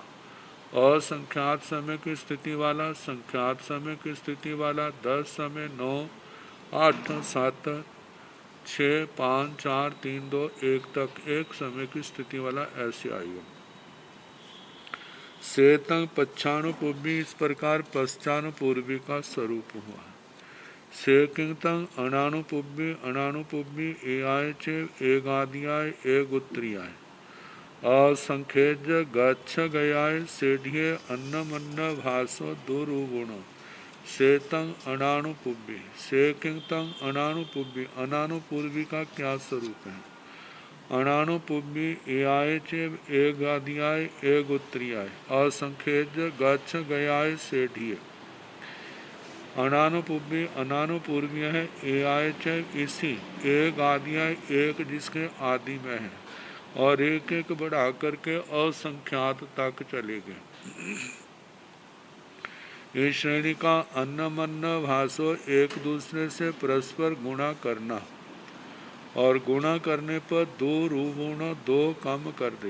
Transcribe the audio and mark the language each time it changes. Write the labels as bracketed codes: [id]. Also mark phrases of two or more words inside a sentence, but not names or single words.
[hi] असंख्यात समय की स्थिति वाला, संख्यात समय की स्थिति वाला, 10 समय, 9, 8, 7, 6, 5, 4, 3, 2, 1 तक एक समय की स्थिति वाला, ऐसे आयु। [pra] से तंग पच्छानुपूर्वी [hi] इस प्रकार पश्चानुपूर्वी का स्वरूप हुआ। [pra] से किंतंग अनानुपूर्वी अनानुपूर्वी ए आय चे एक आदियाय एक उत्तरीयाय असंख्यज गच्छ गयाय सेढ़िये अन्नमन्न भासो दुरुगुण। से तंग अनानुपूर्वी से किंतंग अनानुपूर्वी [hi] अनानुपूर्वी का क्या स्वरूप है? [pra] अनानुपूर्वी ए आय चे एक आदियाय एक उत्तरीयाय असंख्यज गच्छ गयाय सेढ़िये। [hi] अनानुपूर्वी अनानुपूर्वी है [pra] ए आय चे [hi] इसी [pra] एक आदियाय [hi] एक जिसके आदि में है और एक एक बढ़ा करके असंख्यात तक चले गए। इस श्रेणी का [pra] अन्न मन्न भासो [hi] एक दूसरे से परस्पर गुणा करना और गुणा करने पर 2 रूगुण 2 कम कर दे।